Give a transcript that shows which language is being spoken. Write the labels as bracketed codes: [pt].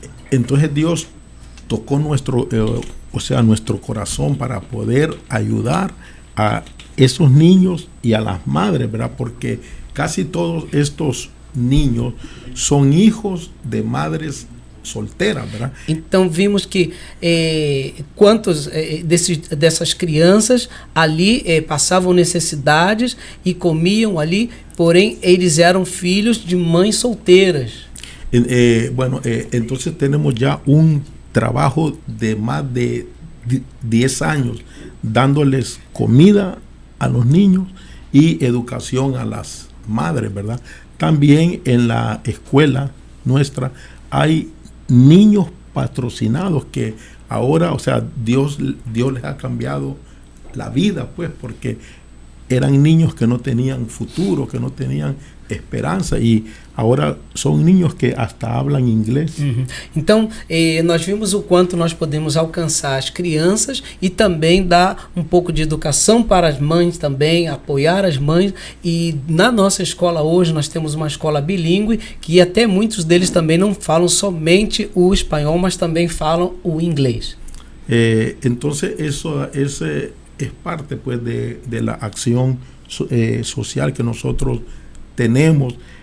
[es] Entonces Dios tocó nuestro corazón para poder ayudar a esos niños y a las madres, ¿verdad? Porque casi todos estos niños son hijos de madres solteras, ¿verdad? [pt] Então vimos que quantos dessas crianças ali passavam necessidades e comiam ali, porém eles eram filhos de mães solteiras. [es] Entonces tenemos ya un trabajo de más de 10 años dándoles comida a los niños y educación a las madres, ¿verdad? También en la escuela nuestra hay niños patrocinados que ahora, o sea, Dios les ha cambiado la vida, pues, porque eran niños que no tenían futuro, que no tenían [pt] esperança, e agora são [es] niños que hasta hablan inglês. [pt] Então, nós vimos o quanto nós podemos alcançar as crianças e também dar um pouco de educação para as mães também, apoiar as mães. E na nossa escola hoje nós temos uma escola bilíngue que até muitos deles também não falam somente o espanhol, mas também falam o inglês. [es] Entonces eso es parte pues de la acción social que nosotros tenemos.